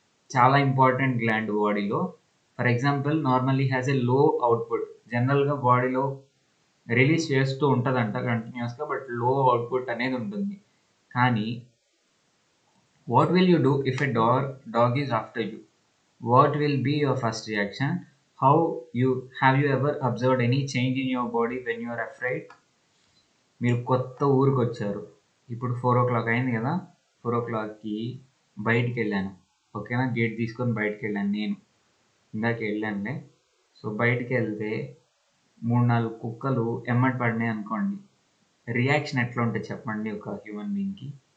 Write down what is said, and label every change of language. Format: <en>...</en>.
<te>చాలా important gland బాడీలో.</te> <en>For example normally has a low output.</en> <te>జనరల్గా బాడీలో రిలీజ్ చేస్తూ ఉంటుందంట కంటిన్యూస్గా,</te> <en>but low output</en> <te>అనేది ఉంటుంది. కానీ</te> <en>What will you do if a dog is after you? What will be your first reaction? How have you ever observed any change in your body when you are afraid?</en> <te>మీరు కొత్త ఊరికి వచ్చారు, ఇప్పుడు 4 o'clock అయింది కదా, 4 o'clockకి బయటికి వెళ్ళాను. ఓకేనా, గేట్ తీసుకొని బయటికి వెళ్ళాను. నేను ఇందాక వెళ్ళానులే. సో బయటికి వెళ్తే 3-4 కుక్కలు ఎమ్మటి పడినాయి అనుకోండి, రియాక్షన్ ఎట్లా ఉంటుంది చెప్పండి ఒక హ్యూమన్ బీయింగ్కి?</te>